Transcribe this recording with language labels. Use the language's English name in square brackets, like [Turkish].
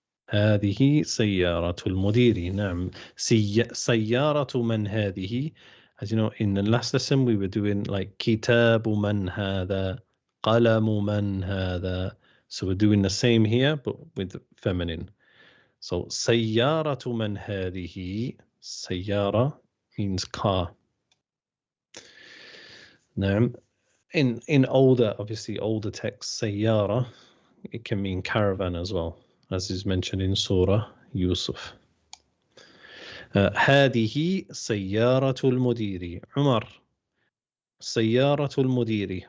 [Arabic] هذه سيارة المدير. نعم. سيارة من هذه. [English] As you know, in the last lesson we were doing like [Arabic] كتاب من هذا, قلم من هذا. [English] So we're doing the same here but with feminine. So [Arabic] سيارة من هذه. [English] سيارة means car. [Arabic] نعم. [English] In older texts, سيارة, it can mean caravan as well, as is mentioned in Surah Yusuf. [Arabic] هذه سيارة المدير. عمر, سيارة المدير.